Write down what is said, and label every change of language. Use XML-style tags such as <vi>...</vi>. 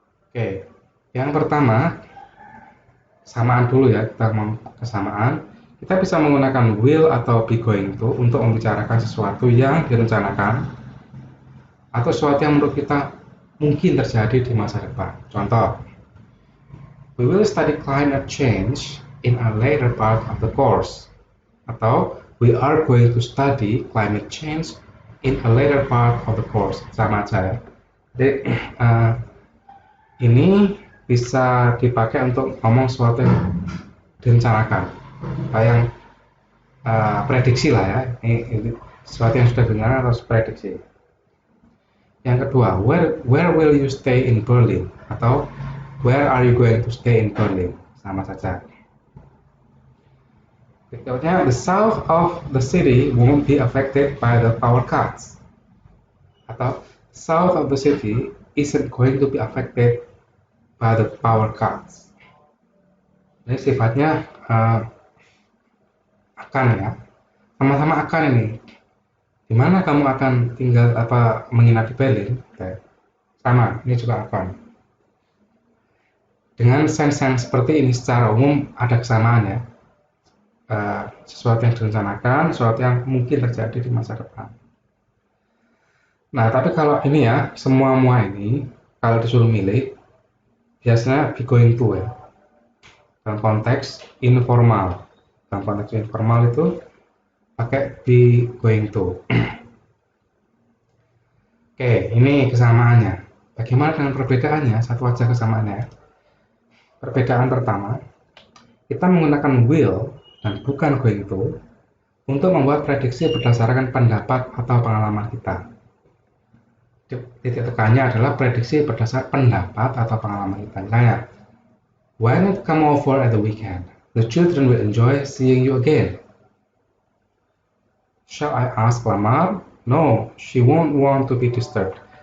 <id>Oke, yang pertama samaan dulu ya, kita mau kesamaan. Kita bisa menggunakan will atau be going to untuk membicarakan sesuatu yang direncanakan atau sesuatu yang menurut kita mungkin terjadi di masa depan.</id> <en>Contoh, we will study climate change in a later part of the course. Atau we are going to study climate change in a later part of the course.</en> <id>Sama aja ya. Jadi ini bisa dipakai untuk ngomong sesuatu yang direncanakan, yang prediksi lah ya. Ini sesuatu yang sudah dengar harus prediksi. Yang kedua,</id> <en>where will you stay in Berlin? Atau where are you going to stay in Berlin?</en> <id>Sama saja.</id> <en>Berikutnya, the south of the city won't be affected by the power cuts. Atau south of the city isn't going to be affected by the power cuts.</en> <id>Ini sifatnya akan ya, sama-sama akan ini. Di mana kamu akan tinggal menginap di Berlin? Sama, ini juga akan. Dengan sense yang seperti ini secara umum ada kesamaan ya. Sesuatu yang direncanakan, sesuatu yang mungkin terjadi di masa depan. Nah, tapi kalau ini ya, semua ini kalau disuruh milih biasanya be going to ya. Dalam konteks informal. Dalam konteks informal itu pakai be going to. Oke, ini kesamaannya. Bagaimana dengan perbedaannya? Satu aja kesamaannya. Perbedaan pertama, kita menggunakan will dan bukan going to untuk membuat prediksi berdasarkan pendapat atau pengalaman kita. Titik tekannya adalah prediksi berdasarkan pendapat atau pengalaman kita.</id> <en>Misalnya, why not come over at the weekend? The children will enjoy seeing you again. Shall I ask Lamar? No, she won't want to be disturbed.</en>